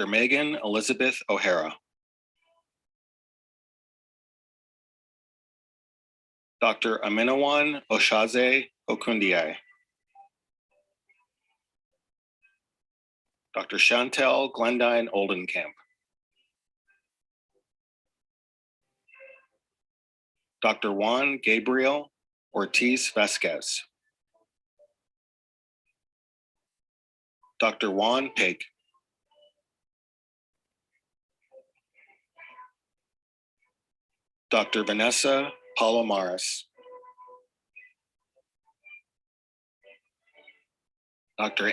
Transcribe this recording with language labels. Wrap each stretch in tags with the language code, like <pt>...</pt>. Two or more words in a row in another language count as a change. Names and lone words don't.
<en>Megan Elizabeth O'Hara. Dr. Aminawan Oshaze Okundiai. Dr. Chantel Glendine Oldenkamp. Dr. Juan Gabriel Ortiz Vasquez, Dr. Juan Pig, Dr. Vanessa Palomares, Dr.</en>